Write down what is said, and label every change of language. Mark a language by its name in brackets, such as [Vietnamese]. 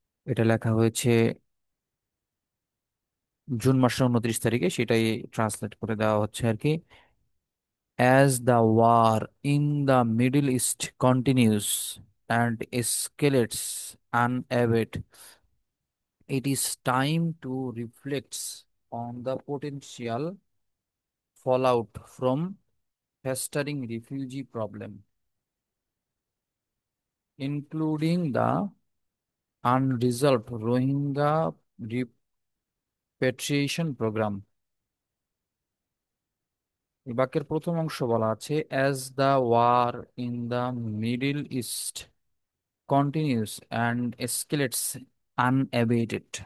[Bangla] এটা লেখা হয়েছে জুন মাসের 29 তারিখে, সেটাই ট্রান্সলেট করে দেওয়া হচ্ছে আর কি। [English] As the war in the Middle East continues and escalates unabated, it is time to reflect on the potential fallout from festering refugee problem, including the unresolved Rohingya repatriation program. [Bangla] এই বাক্যের প্রথম অংশ বলা আছে, [English] As the war in the Middle East continues and escalates unabated.